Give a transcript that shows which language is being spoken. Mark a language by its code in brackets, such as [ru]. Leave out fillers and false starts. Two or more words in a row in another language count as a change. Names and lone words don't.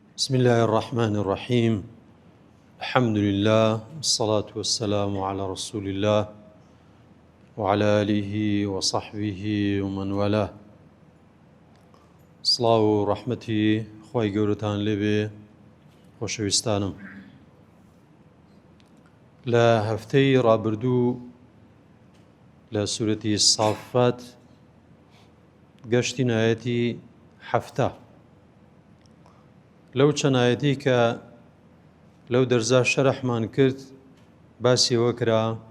[ar] بسم الله الرحمن الرحيم. الحمد لله والصلاة والسلام على رسول الله وعلى آله وصحبه ومن والاه. [ckb] صلاة ورحمتي خوي گەورەتان لێبێ خۆشەویستانم. لە هەفتەی ڕابردوو لە سورەتی سافات گەشتین ئاەتی هەفتە لەو چەند ئاەتی کە لەو دەرزا شەرەحمان کرد باسیەوە کرا